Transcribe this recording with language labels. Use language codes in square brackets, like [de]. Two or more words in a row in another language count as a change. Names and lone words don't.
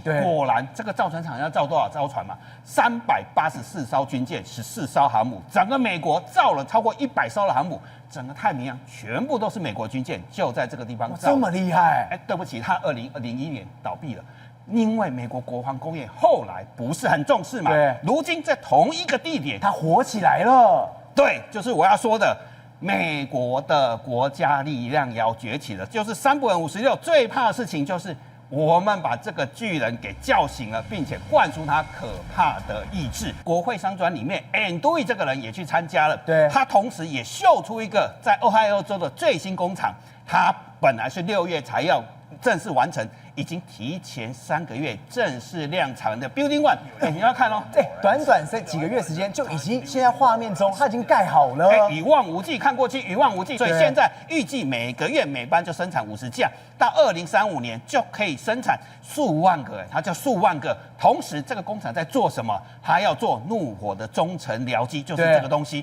[zh] 果然，這個造船廠要造多少艘船嘛？384艘軍艦，14艘航母，整個美國造了超過100艘的航母，整個太平洋全部都是美國軍艦，就在這個地方造。這麼厲害？對不起，它2001年倒閉了。因為美國國防工業後來不是很重視嘛，如今在同一個地點，它火起來了。對，就是我要說的， 美國的國家力量要崛起了，就是山本五十六最怕的事情就是我們把這個巨人給叫醒了，並且灌輸他可怕的意志。國會商專裡面 Andrew 這個人也去參加了，對，他同時也秀出一個在俄亥俄州的最新工厂，他本來是6月才要正式完成，已經提前3個月正式量產的 Building One，你要看哦，短短幾個月時間就已經現在畫面中它已經蓋好了，一望無際，看過去一望無際，所以現在預計每個月每班就生產50架，到2035年就可以生產數萬個，它叫數萬個。同時，這個工廠在做什麼？它要做怒火的中程僚機，就是這個東西。